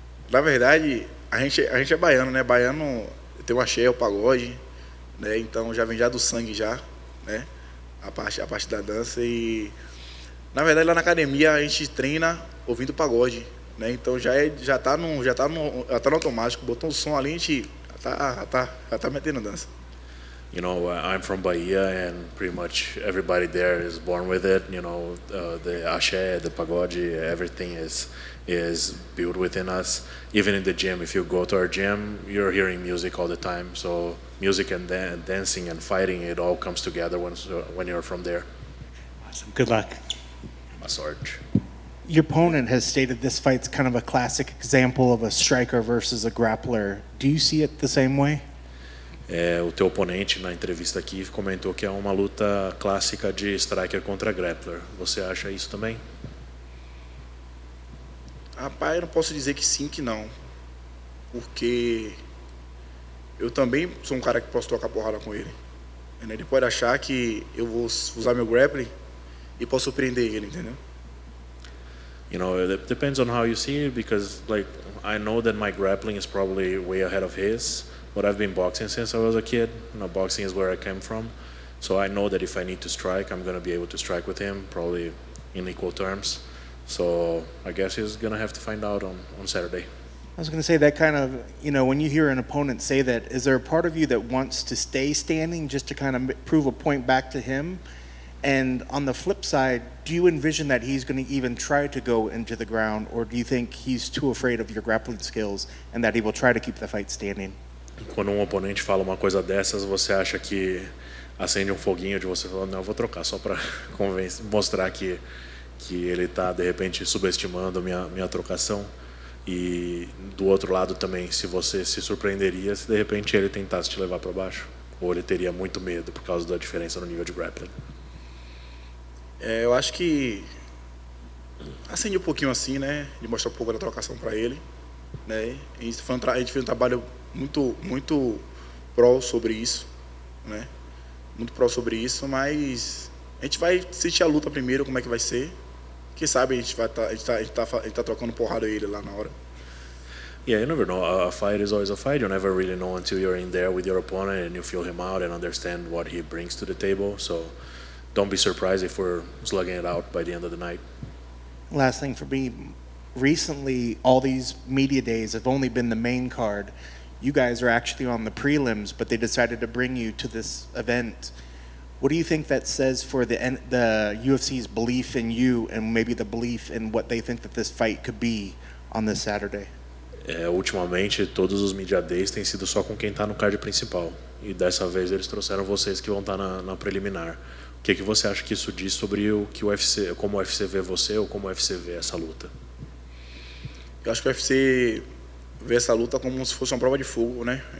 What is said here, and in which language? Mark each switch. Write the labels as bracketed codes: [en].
[pt] Na verdade, a gente é baiano, né? Baiano tem o axé, o pagode, né? Então já vem já do sangue já, né? a parte da dança. E na verdade lá na academia a gente treina ouvindo pagode, né? Então já tá no automático, botou um som ali, a gente já tá metendo dança. [en] You know, I'm from Bahia, and pretty much everybody there is born with it. You know, the axé, the pagode, everything is built within us. Even in the gym, if you go to our gym, you're hearing music all the time. So music and dancing and fighting, it all comes together when you're from there. Awesome. Good luck. [pt] A sorte. [en] Your opponent has stated this fight's kind of a classic example of a striker versus a grappler. Do you see it the same way? [pt] O teu oponente na entrevista aqui comentou que é uma luta clássica de striker contra grappler. Você acha isso também? Rapaz, eu não posso dizer que sim, que não. Porque eu também sou um cara que posso trocar porrada com ele. Ele pode achar que eu vou usar meu grappling e posso surpreender ele, entendeu? [en] You know, it depends on how you see it, because like I know that my grappling is probably way ahead of his, but I've been boxing since I was a kid. You know, boxing is where I came from. So I know that if I need to strike, I'm going to be able to strike with him, probably in equal terms. So I guess he's going to have to find out on Saturday. I was going to say that kind of, you know, when you hear an opponent say that, is there a part of you that wants to stay standing just to kind of prove a point back to him? And on the flip side, do you envision that he's going to even try to go into the ground, or do you think he's too afraid of your grappling skills and that he will try to keep the fight standing? [pt] Quando um oponente fala uma coisa dessas, você acha que acende um foguinho de você falando, não, eu vou trocar só para mostrar que ele está de repente subestimando minha trocação? E do outro lado também, se você se surpreenderia se de repente ele tentasse te levar para baixo, ou ele teria muito medo por causa da diferença no nível de grappling? Eu acho que acende um pouquinho assim, né, de mostrar um pouco da trocação para ele, né? A gente fez um trabalho muito pró sobre isso, né? Muito pró sobre isso, mas a gente vai sentir a luta primeiro, como é que vai ser. Quem sabe a gente tá trocando porrada a ele lá na hora. [en] Yeah, you never know. A fight is always a fight. You never really know until you're in there with your opponent and you feel him out and understand what he brings to the table. So don't be surprised if we're slugging it out by the end of the night. Last thing for me, recently all these media days have only been the main card. You guys are actually on the prelims, but they decided to bring you to this event. What do you think that says for the UFC's belief in you and maybe the belief in what they think that this fight could be on this Saturday? [pt] Ultimamente, todos os media days têm sido só com quem está no card principal. E dessa vez eles trouxeram vocês que vão estar na preliminar. O que você acha que isso diz sobre o que o UFC, como o UFC vê você ou como o UFC vê essa luta? Eu acho que o UFC vê essa luta como se fosse uma prova de fogo, né?